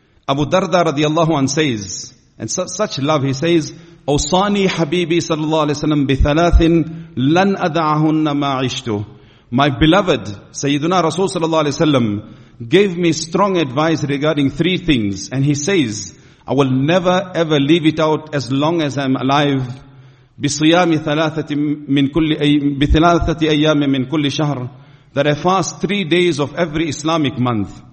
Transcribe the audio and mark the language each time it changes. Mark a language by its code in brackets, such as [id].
[en] Abu Darda radiallahu anhu says, and such love, he says, [ar] أوصاني حبيبي صلى الله عليه وسلم بثلاث لن أدعهن ما عشت. [en] My beloved Sayyiduna Rasul صلى الله عليه وسلم gave me strong advice regarding three things, and he says, I will never ever leave it out as long as I'm alive. [ar] بصيام ثلاثة من كل بثلاثة أيام من كل شهر, [en] that I fast 3 days of every Islamic month.